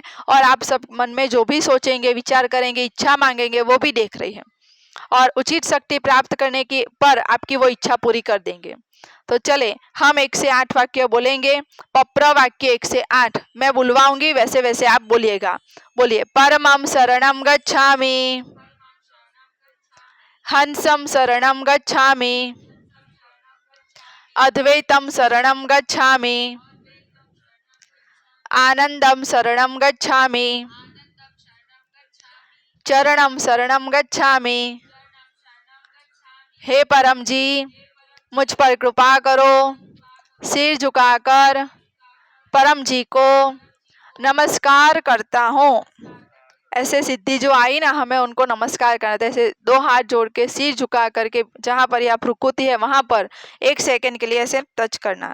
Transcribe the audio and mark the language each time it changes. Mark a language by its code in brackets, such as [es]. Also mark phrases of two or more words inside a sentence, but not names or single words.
[hi] और आप सब मन में जो भी सोचेंगे, विचार करेंगे, इच्छा मांगेंगे, वो भी देख रही है। और उचित शक्ति प्राप्त करने की पर आपकी वो इच्छा पूरी कर देंगे। तो चले हम 1 से 8 वाक्य बोलेंगे। पप्र वाक्य 1 से 8 मैं बुलवाऊंगी, वैसे वैसे आप बोलिएगा। बोलिए। [sa] परमं शरणं गच्छामि, हंसं शरणं गच्छामि, अद्वैतं शरणं गच्छामि, आनंदं शरणं गच्छामि, चरणं शरणं गच्छामि। [hi] हे परम जी, मुझ पर कृपा करो। सिर झुकाकर परम जी को नमस्कार करता हूँ। ऐसे सिद्धि जो आई ना, हमें उनको नमस्कार करना था। ऐसे 2 हाथ जोड़ के सिर झुका करके जहाँ पर ये भ्रुकुटी है वहां पर 1 सेकंड के लिए ऐसे टच करना।